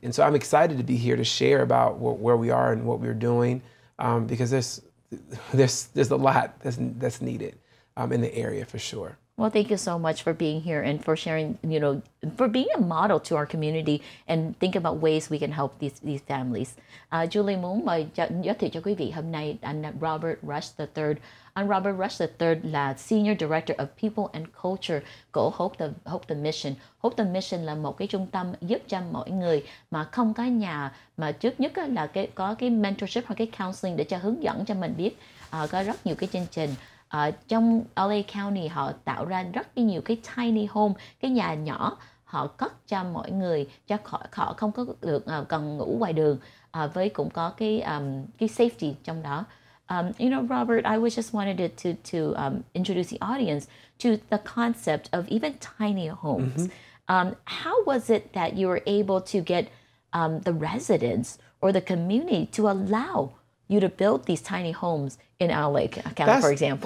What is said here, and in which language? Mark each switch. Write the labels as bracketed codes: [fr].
[en] And so I'm excited to be here to share about where we are and what we're doing, because there's a lot that's needed in the area for sure. Well, thank you so much for being here and for sharing, for being a model to our community and think about ways we can help these families. [vi] Julie muốn giới thiệu cho quý vị hôm nay anh Robert Rush III. Anh Robert Rush III là Senior Director of People and Culture của Hope the Mission. Hope the Mission là một cái trung tâm giúp cho mọi người mà không có nhà, mà trước nhất là có cái mentorship hoặc cái counseling để cho hướng dẫn cho mình biết. Có rất nhiều cái chương trình. Trong LA County họ tạo ra rất nhiều cái tiny home, cái nhà nhỏ họ cất cho mọi người, cho họ không có được cần ngủ ngoài đường, với cũng có cái safety trong đó. [en] Robert, I was just wanted to introduce the audience to the concept of even tiny homes. How was it that you were able to get the residents or the community to allow you to build these tiny homes in LA County, for example?